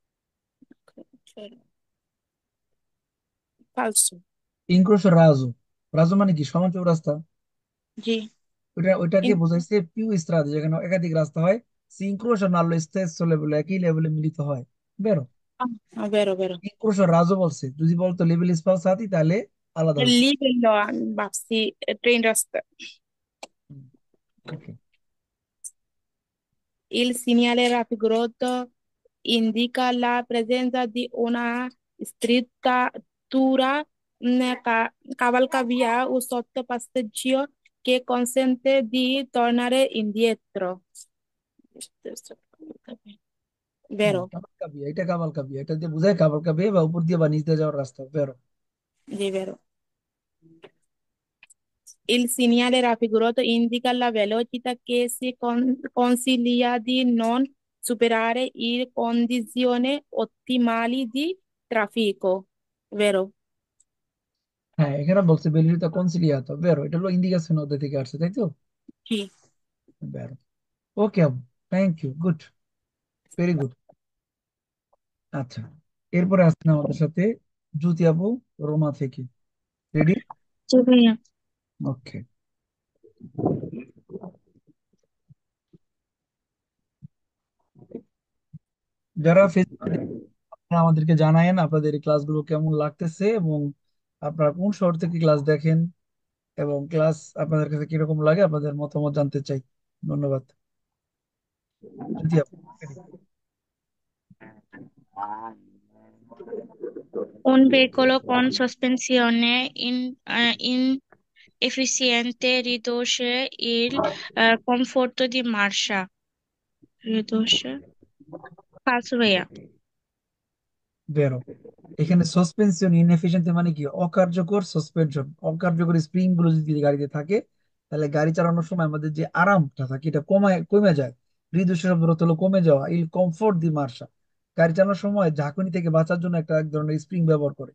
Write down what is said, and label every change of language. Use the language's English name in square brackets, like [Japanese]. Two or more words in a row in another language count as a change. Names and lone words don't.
[Italian] Falso. incrocio raso, [Bangla] রাজু মানে কি সমান চৌরাস্তা, জি। ওইটাকে In- বোঝাইছে [Italian] più strade, [Bangla] যেখানে একাধিক রাস্তা হয়। সিনক্রোশ আর [Italian] nello stesso livello [Bangla] একই লেভেলে মিলিত হয়, বেরো। [Italian] Vero, vero. incrocio raso [Bangla] বলছে, যদি বলতো [Italian] livelli sfalsati [Bangla] তাহলে আলাদা হইতো। [Italian] Livello, sì, train rasta. [Bangla] ওকে। [Italian] Il segnale raffigurato indica la presenza di una struttura, cavalcavia o sottopassaggio che consente di tornare indietro. [Bangla] হ্যাঁ, [Italian] Vero? [Bangla] কাবাল কাবিয়া, এটা কাবাল কাবিয়া, এটা দিয়ে বোঝায় কাবাল কাবিয়া বা উপর দিয়ে বা নিচ দিয়ে যাওয়ার রাস্তা, বেরো। [Italian] Sì, vero. Il segnale raffigurato indica la velocità che si consiglia di non superare le condizioni ottimali di traffico, vero? [Bangla] হ্যাঁ, এখানে বলছে [Italian] velocità consigliata, [Bangla] বেরো, এটা হলো ইন্ডিকেশন ওদের থেকে আসছে, তাই তো, [Italian] Sì. [Bangla] বেরো। ওকে আপু, [English] thank you, [Bangla] গুড, [English] very good. [Bangla] আচ্ছা, এরপরে আসছেন আমাদের সাথে জ্যোতি আপু, রোমা থেকে। রেডি? জি ভাইয়া। ওকে। যারা ফেসবুকে আপনারা আমাদেরকে জানায়েন আপনাদের এই ক্লাসগুলো কেমন লাগতেছে, এবং আপনারা কোন শহর থেকে ক্লাস দেখেন, এবং ক্লাস আপনাদের কাছে কিরকম লাগে, আপনাদের মতামত জানতে চাই। ধন্যবাদ। জ্যোতি আপু, ready? [Italian] Un veicolo con sospensione efficiente riduce il conforto di marcia. Riduce. Falso ভাইয়া। [Bangla] বেরো। এখানে [Italian] sospensione inefficiente [Bangla] মানে কি? অকার্যকর সাসপেনশন, অকার্যকর স্প্রিং গুলো যদি গাড়িতে থাকে, তাহলে গাড়ি চালানোর সময় আমাদের যে আরামটা থাকে এটা কমে যায়। রিদুষের অর্থ হলো কমে যাওয়া। [Italian] il conforto di marcia, [Bangla] গাড়ি চালানোর সময় ঝাঁকুনি থেকে বাঁচার জন্য একটা এক ধরনের স্প্রিং ব্যবহার করে।